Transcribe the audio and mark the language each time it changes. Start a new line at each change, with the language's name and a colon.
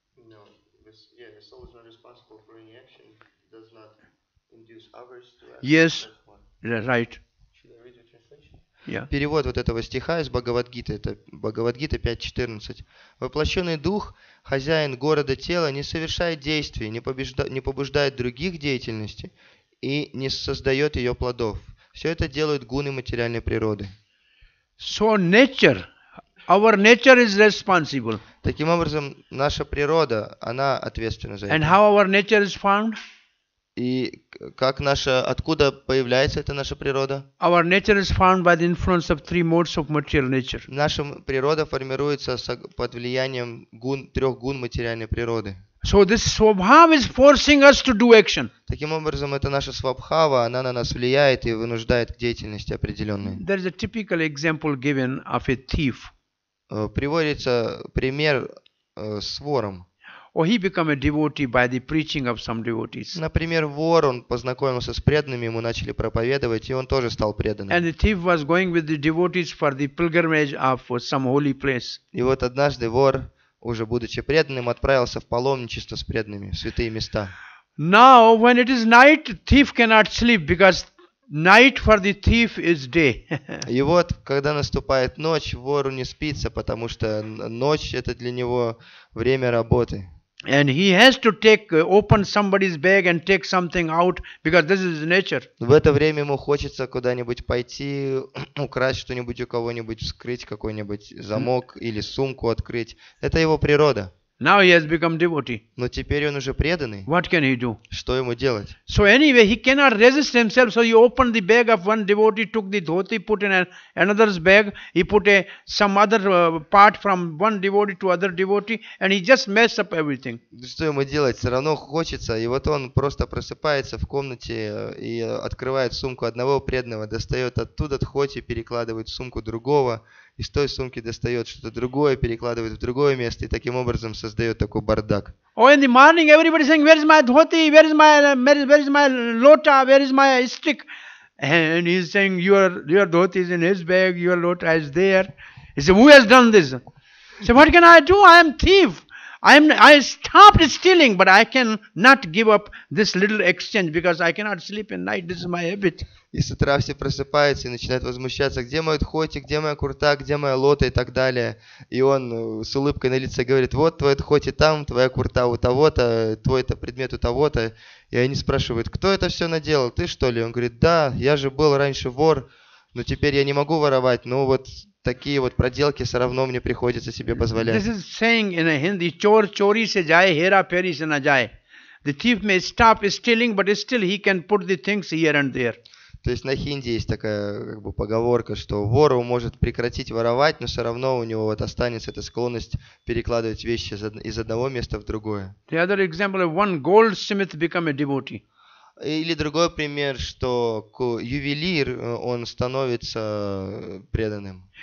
English: No, the soul is not responsible for any action. It does not induce others to act. Yes, right. Should I read the translation? Yeah.
Russian: Перевод вот этого стиха из Бхагавад-гиты, это Бхагавад-гита 5.14. Воплощенный дух, хозяин города тела, не совершает действий, не побуждает других деятельности и не создает ее плодов. Все это делают гуны материальной природы.
English: So nature, our nature is responsible.
Russian: Таким образом, наша природа, она ответственна за
English: And
Russian: это.
English: how our nature is found?
Russian: И откуда появляется эта наша природа?
English: Our nature is formed by the influence of three modes of material nature.
Russian: Наша природа формируется под влиянием трех гун материальной природы.
English: So this Swabhava is forcing us to do action.
Russian: Таким образом, это наша свабхава, она на нас влияет и вынуждает к деятельности определенной.
English: There is a typical example given of a thief.
Russian: Приводится пример с вором.
English: Or he became a devotee by the preaching of some devotees.
Russian: Например, вор, он познакомился с преданными, ему начали проповедовать, и он тоже стал преданным.
English: And the thief was going with the devotees for the pilgrimage of some holy place.
Russian: И вот однажды вор, уже будучи преданным, отправился в паломничество с преданными в святые места.
English: Now, when it is night, thief cannot sleep because night for the thief is day.
Russian: И вот, когда наступает ночь, вору не спится, потому что ночь это для него время работы.
English: And he has to open somebody's bag and take something out because this is nature.
Russian: В это время ему хочется куда-нибудь пойти, украсть что-нибудь у кого-нибудь, вскрыть какой-нибудь замок или сумку открыть. Это его природа.
English: Now he has become devotee.
Russian: Но теперь он уже преданный.
English: What can he do?
Russian: Что ему делать?
English: So anyway, he cannot resist himself. So he opened the bag of one devotee, took the dhoti, put in another's bag. He put some other part from one devotee to other devotee, and he just messed up everything.
Russian: Что ему делать? Все равно хочется. И вот он просто просыпается в комнате и открывает сумку одного преданного, достает оттуда дхоти, перекладывает в сумку другого. Из той сумки достает что-то другое, перекладывает в другое место и таким образом создает такой бардак.
English: Oh, in the morning, everybody saying, "Where is my dhoti? Where is my lota? Where is my stick?" And he's saying, "Your dhoti is in his bag. Your lota is there." He said, "Who has done this?" He said, "What can I do? I am thief. I stopped stealing, but I can not give up this little exchange because I cannot sleep at night. This is my habit."
Russian: И с утра все просыпаются и начинают возмущаться, где мой дхоти, где моя курта, где моя лота и так далее. И он с улыбкой на лице говорит, вот твой дхоти там, твоя курта у того-то, твой-то предмет у того-то. И они спрашивают, кто это все наделал, ты что ли? Он говорит, да, я же был раньше вор, но теперь я не могу воровать, но вот такие вот проделки все равно мне приходится себе позволять.
English: This is saying in a Hindi,
Hindi: chor chori se jaye, hera peri se na jaye.
English: The thief may stop stealing, but still he can put the things here and there.
Russian: То есть на хинди есть такая поговорка, что вору может прекратить воровать, но все равно у него вот останется эта склонность перекладывать вещи из одного места в другое.
English: The other example of one goldsmith become a devotee.
Russian: Или другой пример, что ювелир, он становится преданным.